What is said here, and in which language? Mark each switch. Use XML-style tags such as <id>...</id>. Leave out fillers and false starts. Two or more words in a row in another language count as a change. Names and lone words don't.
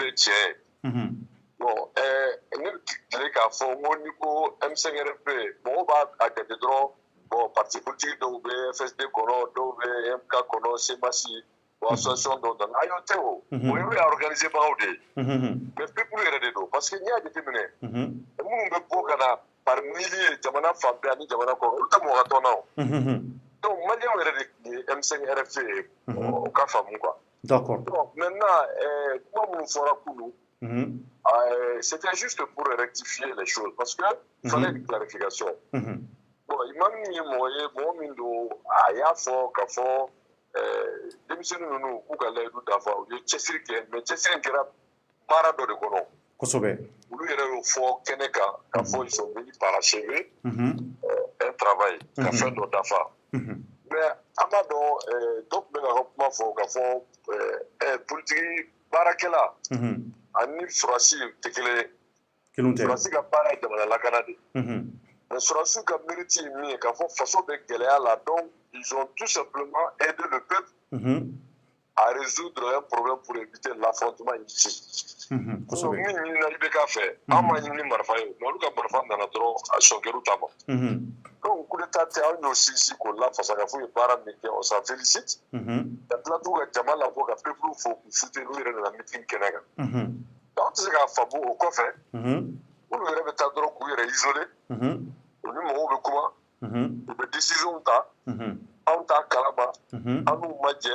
<bm>ye tiɲɛ ye bon ne bɛ tile k'a fɔ n ko n'i ko M5RFP mɔgɔw b'a jate dɔrɔn bon</bm> <fr>parti politique</fr> <bm>dɔw bɛ FSD kɔnɔ dɔw bɛ MK kɔnɔ CEMACI association dɔw nana a y'o tɛ o y'o y'a organiser bagaw de ye</bm> <fr>mais peuple</fr> <bm>yɛrɛ de don</bm> <fr>parce que</fr> <bm>n'i y'a jateminɛ minnu bɛ bɔ ka na</bm> <fr>par milliers</fr> <bm>jamana fan bɛɛ ani jamana kɔnɔ olu tɛ mɔgɔ ka tɔn na o donc maliyɛnw yɛrɛ de ye M5RFP ye o ka faamu quoi.</bm> <fr>D'accord. Donc maintenant</fr> <bm>kuma minnu fɔra kunu</bm> <fr>c'était juste pour rectifier les choses parce que il fallait une clarification.</fr> <bm>Bon imam min ye mɔgɔ ye mɔgɔ min don a y'a fɔ ka fɔ denmisɛnnin ninnu k'u ka layidu dafa u ye cɛsiri kɛ mais cɛsiri in kɛra baara dɔ de kɔnɔ kosɛbɛ olu yɛrɛ y'o fɔ kɛnɛ kan k'a fɔ</bm> <fr>ils sont venus parachever un travail</fr> <bm>ka fɛn dɔ dafa mais an b'a dɔn dɔ tun bɛ ka kuma fɔ k'a fɔ politiki baarakɛla ani surasi tɛ kelen ye surasi ka baara ye jamana lakana de mais surasiw ka mérite ye min ye k'a fɔ faso bɛ gɛlɛya la</bm> <fr>donc ils ont tout simplement aidé le peuple à résoudre un problème pour éviter l'affrontement ici.</fr> <bm>Donc, min ɲinina IBK fɛ an ma ɲini marifa ye mais olu ka marifa nana dɔrɔn a sɔnkɛriw ta ma donc</bm> <fr>coup d'état</fr> <bm>tɛ an y'o sinsin k'o lafasa ka fɔ u ye baara min kɛ</bm> <fr>on s'en félicite</fr> <bm>ka tila t'u ka jama labɔ ka peuple fo k'u soutenir olu yɛrɛ nana meeting kɛnɛ kan donc an tɛ se k'a faamu o kɔfɛ olu yɛrɛ bɛ taa dɔrɔn k'u yɛrɛ isoler u ni mɔgɔw bɛ kuma u bɛ décision ta anw t'a kalama an n'u ma jɛ</bm>